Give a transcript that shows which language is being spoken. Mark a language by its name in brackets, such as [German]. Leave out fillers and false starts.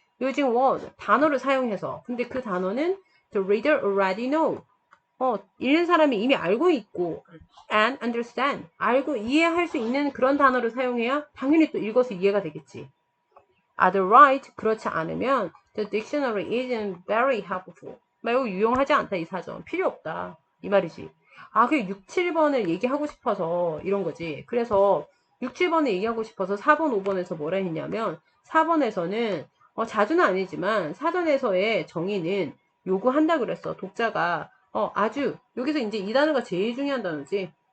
[English] using word [Korean] 단어를 사용해서 근데 그 단어는 [English] the reader already know [Korean] 읽는 사람이 이미 알고 있고 [English] and understand [Korean] 알고 이해할 수 있는 그런 단어를 사용해야 당연히 또 읽어서 이해가 되겠지. [English] Otherwise [Korean] 그렇지 않으면 [English] the dictionary isn't very helpful [Korean] 매우 유용하지 않다. 이 사전 필요 없다 이 말이지. 그 6, 7번을 얘기하고 싶어서 이런 거지. 그래서 6, 7번을 얘기하고 싶어서 4번, 5번에서 뭐라 했냐면 4번에서는 자주는 아니지만 사전에서의 정의는 요구한다 그랬어. 독자가 아주 여기서 이제 이 단어가 제일 중요한 단어지.